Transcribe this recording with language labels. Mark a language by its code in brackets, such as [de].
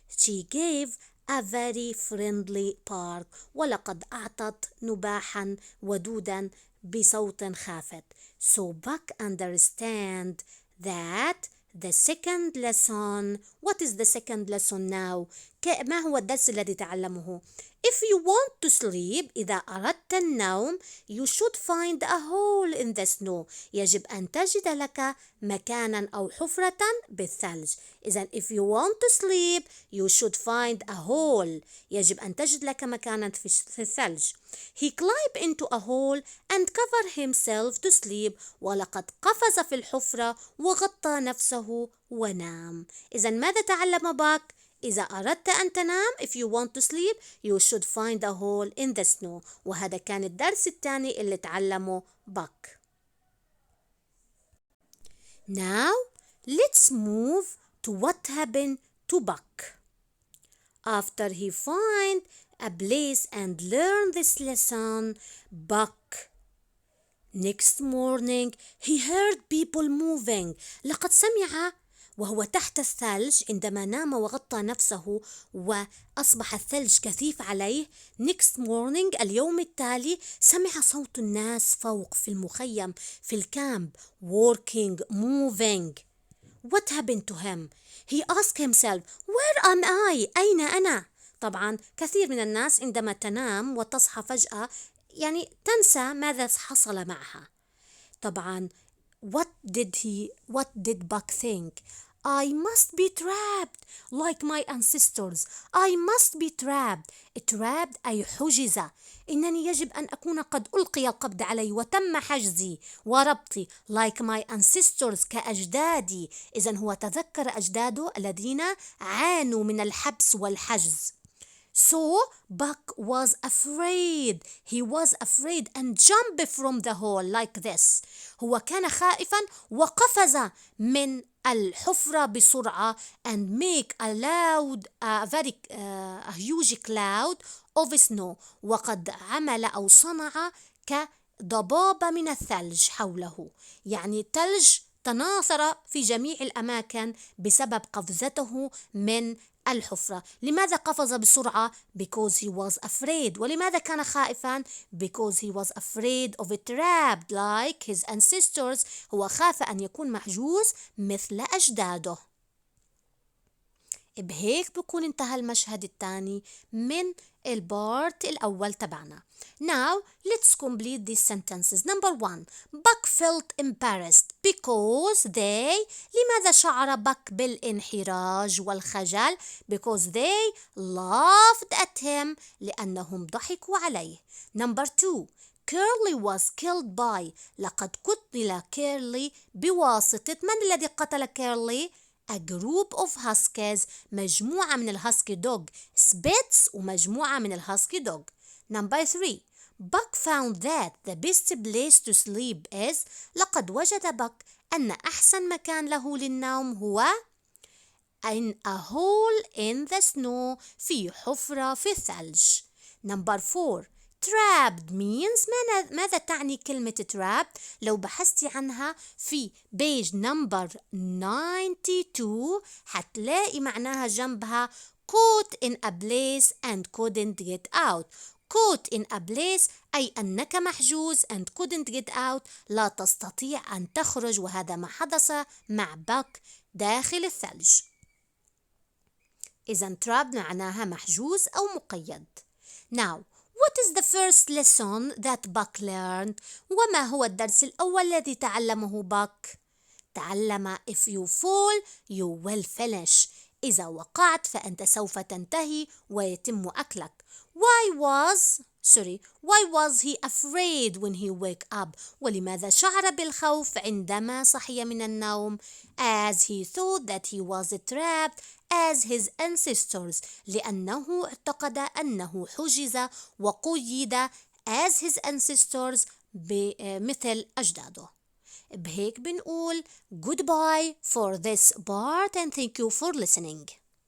[en] She gave a very friendly bark. [ar] ولقد أعطت نباحا ودودا بصوت خافت. [en] So Buck understand that the second lesson. What is the second lesson now? [ar] ما هو الدرس الذي تعلمه؟ [en] If you want to sleep, [ar] إذا أردت النوم, [en] you should find a hole in the snow. [ar] يجب أن تجد لك مكانا أو حفرة بالثلج. إذن [en] if you want to sleep, you should find a hole. [ar] يجب أن تجد لك مكانا في الثلج. [en] He climbed into a hole and covered himself to sleep. [ar] ولقد قفز في الحفرة وغطى نفسه ونام. إذن ماذا تعلم باك؟ إذا أردت أن تنام [en] if you want to sleep you should find a hole in the snow. [ar] وهذا كان الدرس الثاني اللي تعلمه باك. [en] Now let's move to what happened to Buck. After he find a place and learn this lesson, Buck next morning he heard people moving. [ar] لقد سمع وهو تحت الثلج عندما نام وغطى نفسه وأصبح الثلج كثيف عليه. [en] next morning [ar] اليوم التالي سمع صوت الناس فوق في المخيم في الكامب [en] working moving. What happened to him? He asked himself, where am I? [ar] أين أنا؟ طبعا كثير من الناس عندما تنام وتصحى فجأة يعني تنسى ماذا حصل معها. طبعا [en] what did Buck think? I must be trapped like my ancestors. I must be trapped. [ar] trapped أي حجز. إنني يجب أن أكون قد ألقي القبض علي وتم حجزي وربطي [en] like my ancestors [ar] كأجدادي. إذن هو تذكر أجداده الذين عانوا من الحبس والحجز. [en] So Buck was afraid. He was afraid and jumped from the hole like this. [ar] هو كان خائفا وقفز من الحفرة بسرعة [en] and make a huge cloud of snow. [ar] وقد عمل أو صنع كضبابة من الثلج حوله. يعني الثلج تناثر في جميع الأماكن بسبب قفزته من الحفرة. [en] لماذا قفز بسرعة؟ Because he was afraid. [ar] ولماذا كان خائفا؟ [en] Because he was afraid of a trap like his ancestors. [ar] هو خاف أن يكون محجوز مثل أجداده. بهيك بكون انتهى المشهد الثاني من البارت الأول تبعنا. [en] Now let's complete these sentences. Number 1. Buck felt embarrassed because they. [ar] لماذا شعر Buck بالانحراج والخجل؟ [en] Because they laughed at him. [ar] لأنهم ضحكوا عليه. [en] Number 2. Curly was killed by. [ar] لقد قتل كيرلي بواسطة من الذي قتل كيرلي؟ [en] A group of huskies. [ar] مجموعة من الهاسكي دوغ. Spitz ومجموعة من الهاسكي دوغ. [en] Number 3. Buck found that the best place to sleep is. [ar] لقد وجد باك أن أحسن مكان له للنوم هو [en] in a hole in the snow. [ar] في حفرة في الثلج. Number 4. [en] Trapped means [ar] ماذا تعني كلمة [en] trapped؟ [ar] لو بحثتي عنها في [en] page number 92 [ar] حتلاقي معناها جنبها [en] caught in a place and couldn't get out. caught in a place [ar] أي أنك محجوز [en] and couldn't get out [ar] لا تستطيع أن تخرج. وهذا ما حدث مع باك داخل الثلج. إذن trapped معناها محجوز أو مقيد. [en] Now what is the first lesson that Buck learned? [ar] وما هو الدرس الأول الذي تعلمه باك؟ تعلم [en] if you fall you will finish. [ar] إذا وقعت فأنت سوف تنتهي ويتم أكلك. [en] Why was why was he afraid when he woke up? [ar] ولماذا شعر بالخوف عندما صحي من النوم؟ [en] As he thought that he was trapped as his ancestors. [ar] لأنه اعتقد أنه حجز وقيد [en] as his ancestors [ar] مثل أجداده. بهيك بنقول [en] goodbye for this part and thank you for listening.